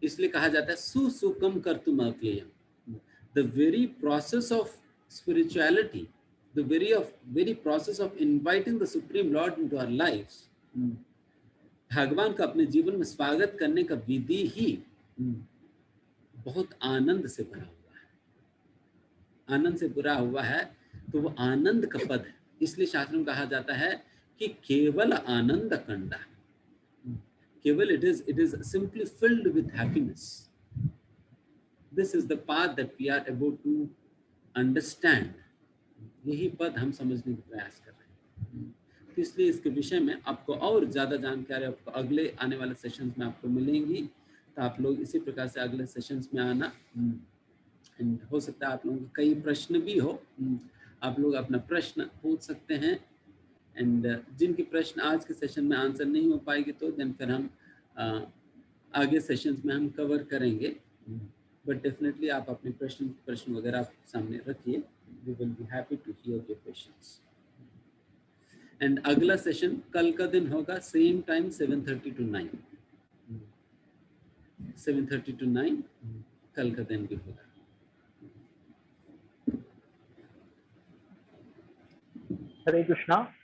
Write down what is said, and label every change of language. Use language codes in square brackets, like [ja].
[hi] इसलिए कहा जाता है [sa] सुसुखम कर्तुम अव्ययम। [hi] The very process of spirituality, [en] the very process of inviting the Supreme Lord into our lives, [hi] भगवान का अपने जीवन में स्वागत करने का विधि ही बहुत आनंद से भरा हुआ है। आनंद से भरा हुआ है, तो वो आनंद का पद है। इसलिए शास्त्रों में कहा जाता है कि केवल आनंद कंडा, केवल [en] it is simply filled with happiness. This is the path that we are able to understand. [hi] यही पद हम समझने का प्रयास कर रहे हैं। तो इसलिए इसके विषय में आपको और ज़्यादा जानकारी आपको अगले आने वाले सेशंस में आपको मिलेंगी। तो आप लोग इसी प्रकार से अगले सेशंस में आना। एंड हो सकता है आप लोगों के कई प्रश्न भी हो, आप लोग अपना प्रश्न पूछ सकते हैं। एंड जिनके प्रश्न आज के सेशन में आंसर नहीं हो पाएगी तो देन फिर हम आगे सेशंस में हम कवर करेंगे। बट डेफिनेटली आप अपने प्रश्न वगैरह आप सामने रखिए। [en] We will be happy to hear your questions. [hi] And अगला सेशन कल का दिन होगा, सेम टाइम 7:30 to 9, 7:30 to 9 कल का दिन भी होगा। हरे कृष्णा।